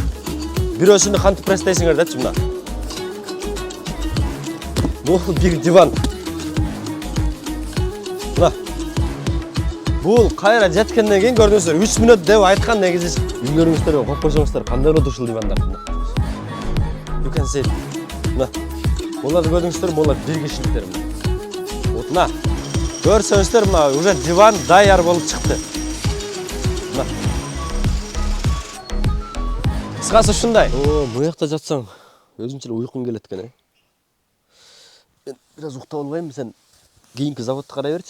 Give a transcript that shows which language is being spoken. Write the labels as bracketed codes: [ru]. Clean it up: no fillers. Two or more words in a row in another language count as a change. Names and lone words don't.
[ky] Бирөөсүнү кантип пресстейсиңер дечи мына. Бул бир диван. Мына. Бул кайра жеткенден кийин көрдүңүздөр 3 мүнөт деп айткан, негизи үйлөрүңүздөргө коюп койсоңуздар кандай болот ушул дивандар. [en] You can see. [ky] Мына. Буларды көрдүңүздөр, булар бир кишиликтер. Вот мына. Көрсөңүздөр, мына уже диван даяр болуп чыкты. Мына. Кыскасы ушундай. Бу жакта жатсаң өзүнчө уйкуң келет экен, Мен бираз уктап албайм, сен кийинки заводду карай берчи.